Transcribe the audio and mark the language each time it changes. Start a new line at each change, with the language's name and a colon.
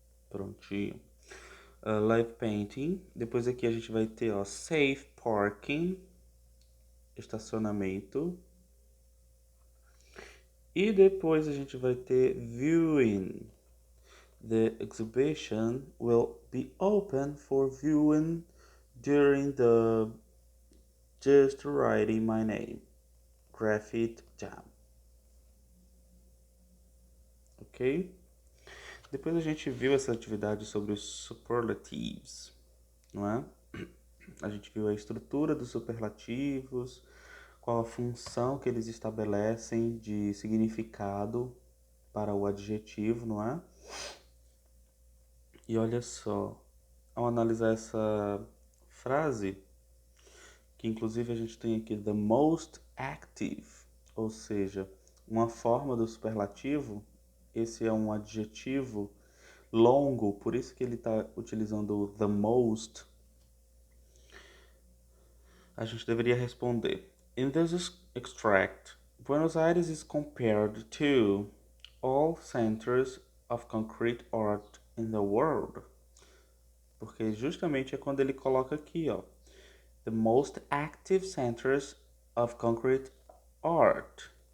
Portuguese: Prontinho.
English: Live painting.
Portuguese: Depois aqui a gente vai ter, ó,
English: safe parking,
Portuguese: estacionamento. E depois a gente vai ter viewing.
English: The exhibition will be open for viewing during the Just Writing My Name Graffiti Jam. Ok?
Portuguese: Depois a gente viu essa atividade sobre os superlatives, não é? A gente viu a estrutura dos superlativos, qual a função que eles estabelecem de significado para o adjetivo, não é? E olha só, ao analisar essa frase, que inclusive a gente tem aqui
English: the most active,
Portuguese: ou seja, uma forma do superlativo, esse é um adjetivo longo, por isso que ele está utilizando o the most. A gente deveria responder:
English: In this extract, Buenos Aires is compared to all centers of concrete art in the world.
Portuguese: Porque justamente é quando ele coloca aqui, ó,
English: the most active centers of concrete art.